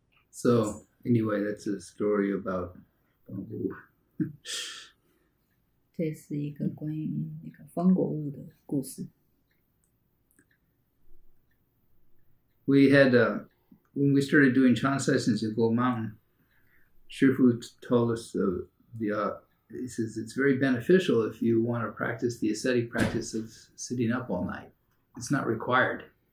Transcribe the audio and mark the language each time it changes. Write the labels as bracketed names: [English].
[English] So anyway, that's a story about Bamboo. [Chinese] 这是一个关于那个方果悟的故事。 [English] We had when we started doing Chan sessions at Gold Mountain, Shifu told us he says it's very beneficial if you want to practice the ascetic practice of sitting up all night. It's not required.